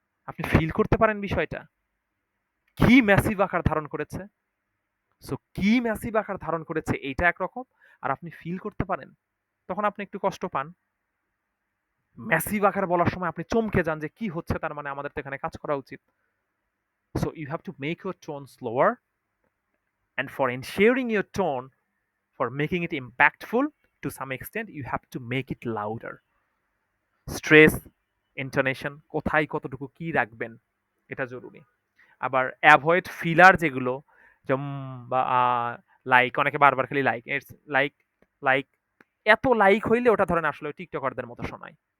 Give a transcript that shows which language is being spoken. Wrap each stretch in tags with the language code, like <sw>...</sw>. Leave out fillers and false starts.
<bn>আপনি ফিল করতে পারেন বিষয়টা কি ম্যাসিভ আকার ধারণ করেছে। সো কি ম্যাসিভ আকার ধারণ করেছে এইটা একরকম, আর আপনি ফিল করতে পারেন, তখন আপনি একটু কষ্ট পান। ম্যাসিভ আকার বলার সময় আপনি চমকে যান যে কি হচ্ছে, তার মানে আমাদের তো এখানে কাজ করা উচিত।</bn> <en>So you have to make your tone slower, and for ensuring your tone, for making it impactful to some extent, you have to make it louder.</en> <bn>Stress, intonation কোথায় কতটুকু কি রাখবেন এটা জরুরি। আবার অ্যাভয়েড ফিলার যেগুলো, যেমন বা লাইক, অনেকে বারবার খালি লাইক, ইটস লাইক, লাইক, এত লাইক হইলে ওটা ধরেন আসলে টিকটকারদের মতো শোনায়।</bn>